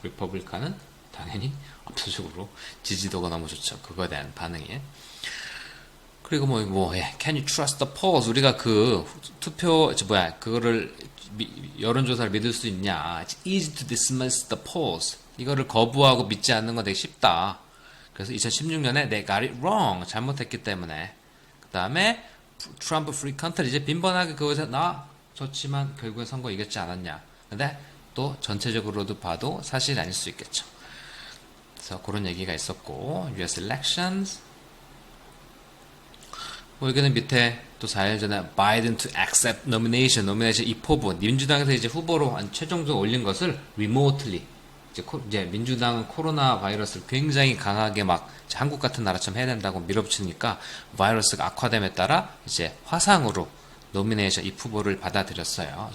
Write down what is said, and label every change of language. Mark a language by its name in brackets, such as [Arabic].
[Korean] 리퍼블리칸은 당연히 압도적으로 지지도가 너무 좋죠. 그거에 대한 반응이. 그리고 [English] can you trust the polls? [Korean] 우리가 그 투표 그거를 여론조사를 믿을 수 있냐? [English] It's easy to dismiss the polls. [Korean] 이거를 거부하고 믿지 않는 건 되게 쉽다. 그래서 2016년에 [English] they got it wrong. [Korean] 잘못했기 때문에. 그 다음에 트럼프 프리 컨트리 이제 빈번하게 그것에 졌지만 결국엔 선거 이겼지 않았냐. 근데 또 전체적으로도 봐도 사실이 아닐 수 있겠죠. 그래서 그런 얘기가 있었고 [English] US elections [Korean] 여기는 밑에 또 4일 전에 [English] Biden to accept nomination [Korean] 이 포부 민주당에서 이제 후보로 최종적으로 올린 것을 remotely 이제 민주당은 코로나 바이러스를 굉장히 강하게 막 한국 같은 나라처럼 해야 된다고 밀어붙이니까 바이러스가 악화됨에 따라 이제 화상으로 노미네이션 이 후보를 받아들였어요.